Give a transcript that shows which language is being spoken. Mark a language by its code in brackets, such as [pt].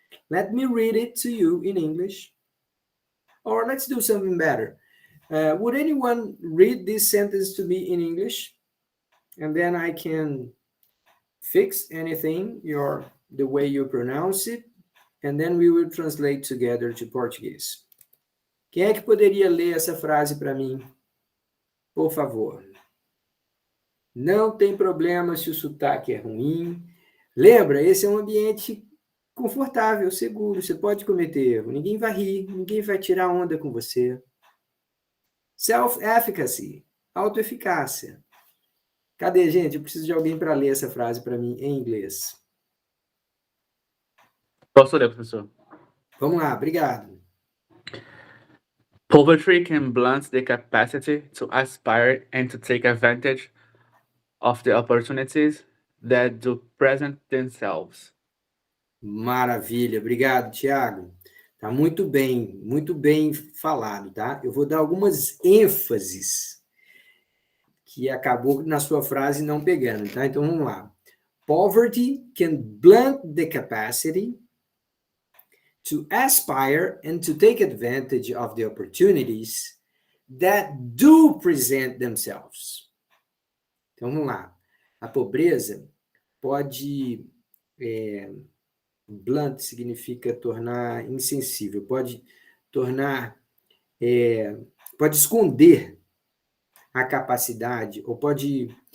[en] Let me read it to you in English. Or let's do something better. Would anyone read this sentence to me in English? And then I can fix anything, the way you pronounce it, and then we will translate together to Portuguese. [pt] Quem é que poderia ler essa frase para mim? Por favor. Não tem problema se o sotaque é ruim. Lembra, esse é um ambiente confortável, seguro. Você pode cometer erro. Ninguém vai rir, ninguém vai tirar onda com você. Self-efficacy, autoeficácia. Cadê, gente? Eu preciso de alguém para ler essa frase para mim em inglês. Posso ler, professor? Vamos lá, obrigado. [en] Poverty can blunt the capacity to aspire and to take advantage of the opportunities that do present themselves. [pt] Maravilha, obrigado, Tiago. Tá muito bem falado, tá? Eu vou dar algumas ênfases que acabou na sua frase não pegando, tá? Então vamos lá. [en] Poverty can blunt the capacity to aspire and to take advantage of the opportunities that do present themselves. [pt] Então vamos lá. A pobreza pode blunt significa tornar insensível, pode tornar, pode esconder a capacidade, ou pode